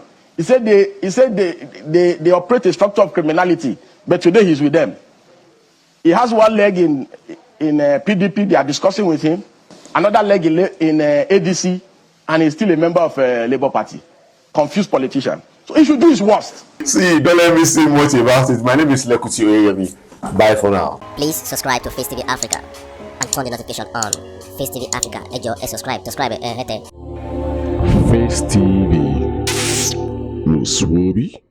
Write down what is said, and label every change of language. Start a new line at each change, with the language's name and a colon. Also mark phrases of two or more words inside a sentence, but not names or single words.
English: He said they operate a structure of criminality, but today he's with them. He has one leg in PDP, they are discussing with him, another leg in ADC, and he's still a member of Labour Party. Confused politician. So he should do his worst. See, don't let me say much about it. My name is Lekuti Oyemi. Bye for now. Please subscribe to Facetv Africa and turn the notification on. Facetv Africa, subscribe, hete. Face TV. No Swoby.